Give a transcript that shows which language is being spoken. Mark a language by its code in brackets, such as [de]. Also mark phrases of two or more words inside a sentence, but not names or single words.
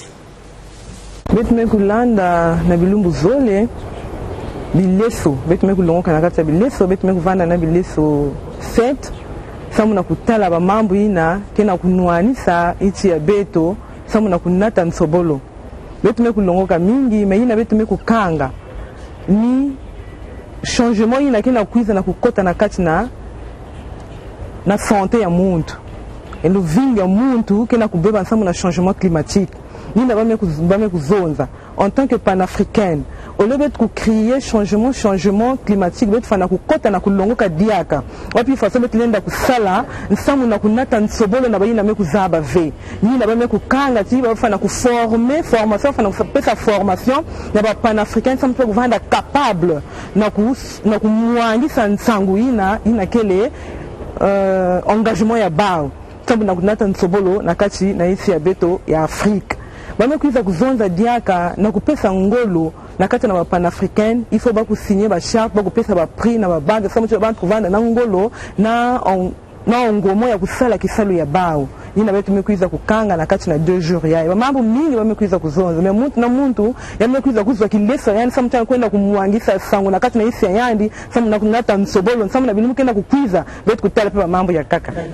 [ktu] betume kulanda na bilumbu zole bileso betume kulongoka na kati ya bileso betume kuvanda na bileso 7 samu na kutala ba mambo ina kena kunuanisa ichi ya beto samu na kunata nsobolo betume kulongoka mingi meina betume kukanga ni changement ina kena kuiza na kukota na kati na santé ya muntu elo vingi ya muntu kena kubeba samu na [fr] changement climatique [ktu] nina bame kuzonza [fr] en tant que panafricaine au lieu de créer changement climatique [ktu] bet fana kukota na kulongoka diaka wapi faso bet lenda kusala nsamu na kunata nsobolo na bayina mekuzaba ve ni na bame kukanga ti ba fana ku former formation fana kupesa formation na ba panafricaine samu kuvanda capable na kumwangisa nsangu ina kele engagement ya bao samu na kunata nsobolo na kati na isi ya beto ya Afrika bame kuiza kuzonza diaka na kupesa ngolo na kati na ba panafricaine [fr] il faut [ktu] ba ku signer ba charte ba ku pesa ba prix na ba bande samu ba trouvanda na ngolo na ngomo ya kusala kisalu ya bao ina betu mekuiza kukanga na kati na 2 jours yae mambo mingi bamekuiza kuzonza me muntu na muntu yamekuiza kuzwa kilesa yani samu tana kwenda kumwangisa sangu na kati na isi ya yandi samu na kunata nsobolo samu na bilimu kenda kukwiza betu kutala pe mambo ya kaka